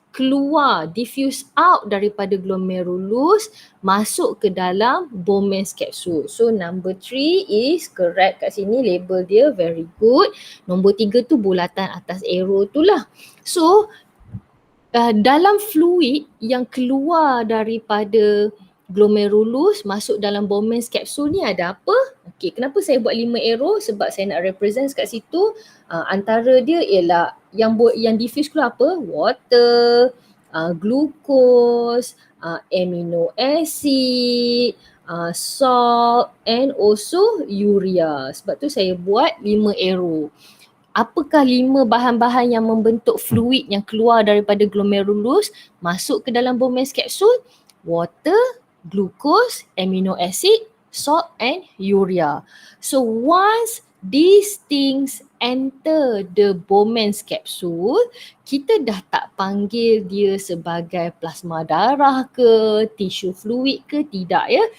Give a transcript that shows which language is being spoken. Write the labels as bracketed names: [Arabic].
[Malay] keluar, diffuse out daripada glomerulus, masuk ke dalam Bowman's capsule. [English] So number 3 is correct kat sini, label dia very good. [Malay] Nombor 3 tu bulatan atas arrow tu lah. So dalam fluid yang keluar daripada glomerulus masuk dalam Bowman's capsule ni ada apa? Okey, kenapa saya buat 5 arrow? Sebab saya nak represent kat situ. Antara dia ialah yang diffuse keluar apa? [English] Water, glucose, amino acid, salt and also urea. [Malay] Sebab tu saya buat 5 arrow. Apakah 5 bahan-bahan yang membentuk fluid yang keluar daripada glomerulus masuk ke dalam Bowman's capsule? [English] Water, glucose, amino acid, salt and urea. So once these things enter the Bowman's capsule, [Malay] kita dah tak panggil dia sebagai plasma darah ke, tisu fluid ke, tidak ya.